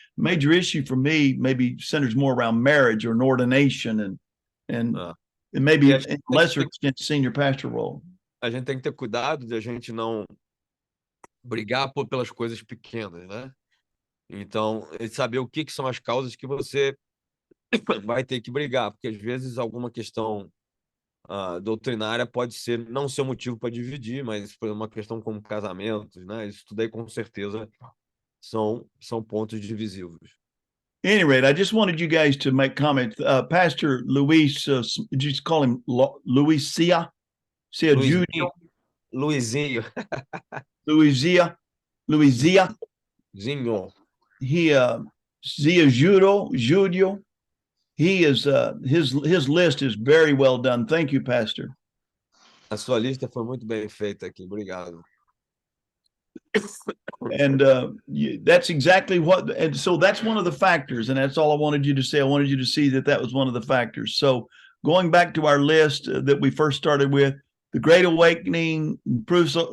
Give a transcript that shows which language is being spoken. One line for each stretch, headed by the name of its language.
English: Major issue for me maybe centers more around marriage or an ordination and maybe in lesser extent senior pastor role.
Portuguese: A gente tem que ter cuidado de a gente não brigar pelas coisas pequenas, né? Então, saber o que são as causas que você vai ter que brigar, porque às vezes alguma questão doutrinária pode não ser um motivo para dividir, mas por uma questão como casamentos, né? Isso tudo aí com certeza são pontos divisivos.
English: At any rate, I just wanted you guys to make comments. Pastor Luis, did you just call him Luisia? Luizinho. Luisia. Zinho. He Zia Judio. He is his list is very well done. Thank you, Pastor.
Portuguese: A sua lista foi muito bem feita aqui. Obrigado.
English: And that's exactly and so that's one of the factors, and that's all I wanted you to say. I wanted you to see that was one of the factors. So going back to our list that we first started with, the Great Awakening, proofs.